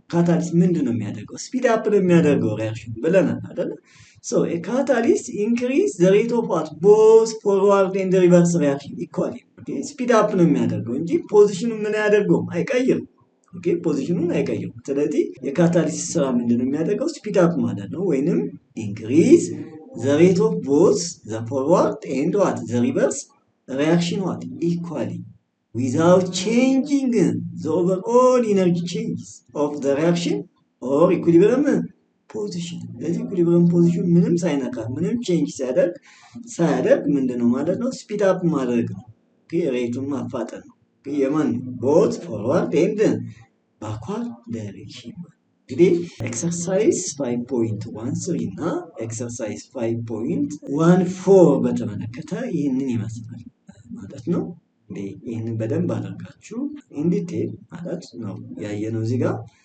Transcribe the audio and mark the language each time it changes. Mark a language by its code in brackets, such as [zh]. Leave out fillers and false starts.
[am] ካታሊስት ምንድነው የሚያደርገው? ስፒድ አፕ ነው የሚያደርገው ሪአክሽን ብለናል አይደል? [en] ሶ a catalyst increase the rate of what both forward and reverse reaction equally። ኦኬ ስፒድ አፕ [am] ነው የሚያደርገው እንጂ ፖዚሽኑን ምን ያደርገው? አይቀይርም። ኦኬ ፖዚሽኑን አይቀይርም። ስለዚህ የካታሊስት ስራ ምንድነው የሚያደርገው? [en] ስፒድ አፕ ማለት ነው ወይንም increase the rate of both the forward and what the reverse reaction what equally without changing the overall energy changes of the reaction or equilibrium position። [am] ለዚህ ኢኩሊብሪየም ፖዚሽን ምንም ሳይነካ ምንም ቼንጅ ሳያደርግ ምንድነው ማለት ነው? ስፒድ አፕ ማድረግ ነው። ኦኬ ሬቱን ማፋጠን ነው። ኦኬ የማን ቦት ፎርዋርድ ኤንድ ባክዋርድ ዳይሬክሽን። እንግዲህ ኤክሰርሳይዝ 5.13 እና ኤክሰርሳይዝ 5.14 በተመለከተ ይህንን ይመስላል ማለት ነው። እንግዲህ ይህንን በደንብ አድርጋችሁ ኢንዲቴል ማለት ነው ያየነው እዚህ ጋር